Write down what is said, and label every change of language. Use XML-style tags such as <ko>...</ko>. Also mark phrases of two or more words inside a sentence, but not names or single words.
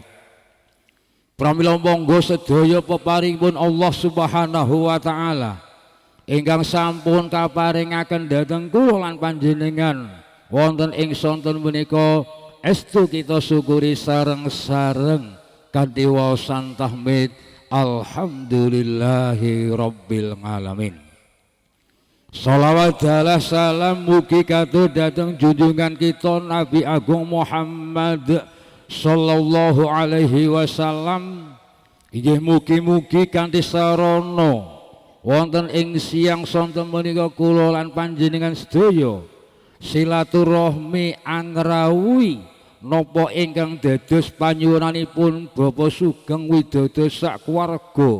<jv>Pramila monggo sedaya peparingipun Allah</jv> <ar>سبحانه وتعالى</ar> <jv>ingkang sampun kaparingaken dhateng kula lan panjenengan wonten ing sonten menika estu kita syukuri sareng-sareng kanthi waosan tahmid</jv> <ar>الحمد لله رب العالمين.</ar> <jv>Salawat dalah salam mugi katur dhateng junjungan kita Nabi Agung Muhammad</jv> <ar>صلى الله عليه وسلم.</ar> <jv>Inggih mugi-mugi kanthi sarana wonten ing siang sonten menika kula lan panjenengan sedaya silaturahmi angrawuhi napa ingkang dados panyuwunanipun Bapak Sugeng Widodo sak keluarga.</jv>